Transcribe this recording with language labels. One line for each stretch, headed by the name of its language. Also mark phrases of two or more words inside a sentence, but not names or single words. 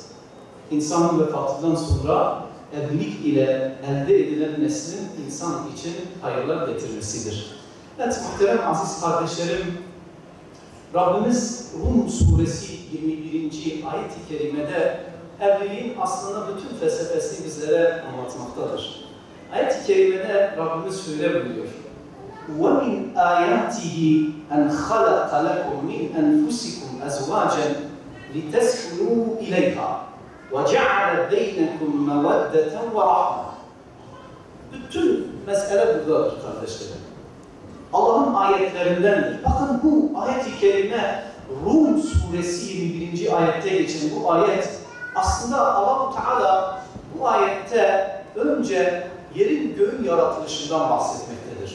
Turkish: İnsanın vefatından sonra evlilik ile elde edilen neslin insan için hayırlar getirmesidir. Evet muhterem aziz kardeşlerim, Rabbimiz Rum suresi 21. ayet-i kerimede evliliğin aslında bütün felsefesini bizlere anlatmaktadır. Ayet-i kerimede Rabbimiz şöyle buyuruyor.
Arabic: وَمِنْ آيَاتِهِ أَنْ خَلَقَ لَكُمْ مِنْ أَنْفُسِكُمْ أَزْوَاجًا لِتَسْكُنُوا إِلَيْهَا وَجَعَلَ بَيْنَكُمْ مَوَدَّةً وَرَحْمَةً.
Turkish: Bütün mesele buradadır kardeşlerim. Allah'ın ayetlerindendir. Bakın bu ayet-i kerime Rum suresi 21. ayette geçen bu ayet aslında Allah-u Teala bu ayette önce yerin göğün yaratılışından bahsetmektedir.